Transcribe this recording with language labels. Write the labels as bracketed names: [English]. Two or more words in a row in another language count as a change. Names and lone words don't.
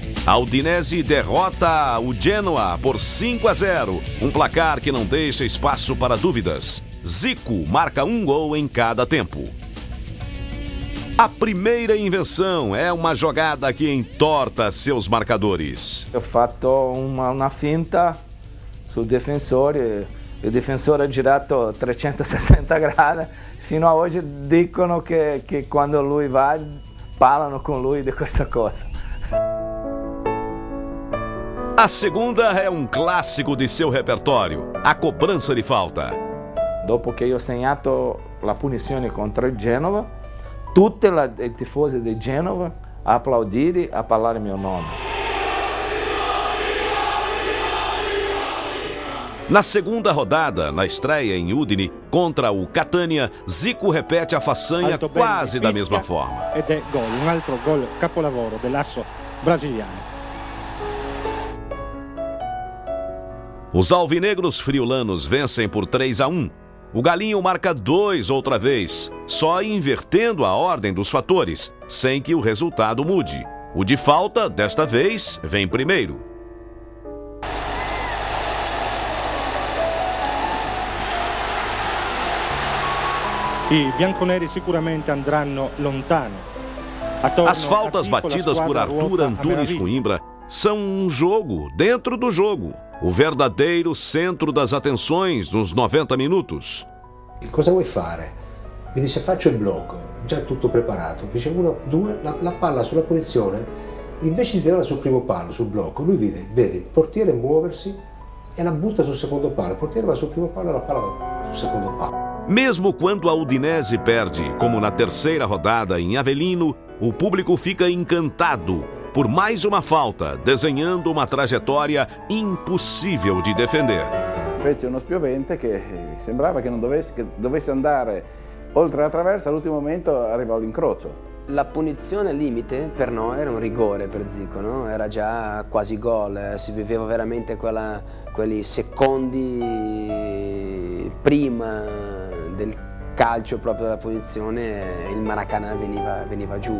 [Portuguese] A Udinese derrota o Genoa por 5-0, um placar que não deixa espaço para dúvidas. Zico marca um gol em cada tempo. A primeira invenção é uma jogada que entorta seus marcadores. [Italian] Eu fatto uma finta sul difensore, il difensore ha girato 360 gradi. Fino a hoje dicono che quando lui va, parlano con lui di questa cosa. [Portuguese] A segunda é um clássico de seu repertório, a cobrança de falta. [Italian] Dopo che io ho segnato la punizione contro il Genova, tutti i tifosi del Genova a applaudire, a parlare il mio nome. [Portuguese] Na segunda rodada, na estreia em Udine contra o Catania, Zico repete a façanha quase da mesma forma. [Italian] Ed è gol, un altro gol capolavoro dell'asso brasiliano. [Portuguese] Os alvinegros friulanos vencem por 3-1. O Galinho marca 2 outra vez, só invertendo a ordem dos fatores, sem que o resultado mude. O de falta, desta vez, vem primeiro. [Italian] I bianconeri sicuramente andranno lontano. [Portuguese] As faltas batidas por Arthur Antunes Coimbra são um jogo dentro do jogo. O verdadeiro centro das atenções nos 90 minutos. [Italian] Cosa vuoi fare? Mi dice faccio il blocco, già tutto preparato. Dice 1, 2, la palla sulla punizione, invece di tirarla sul primo palo, sul blocco, lui vede il portiere muoversi e la butta sul secondo palo. Il portiere va sul primo palo e la palla va sul secondo palo. [Portuguese] Mesmo quando a Udinese perde, como na terceira rodada em Avellino, o público fica encantado por mais uma falta, desenhando uma trajetória impossível de defender. [Italian] Fece uno spiovente che sembrava che non dovesse andare oltre la traversa, all'ultimo momento arrivò all'incrocio. La punizione limite per noi era un rigore per Zico, no? Era già quasi gol, si viveva veramente quelli secondi prima del calcio proprio della punizione, il Maracanã veniva giù.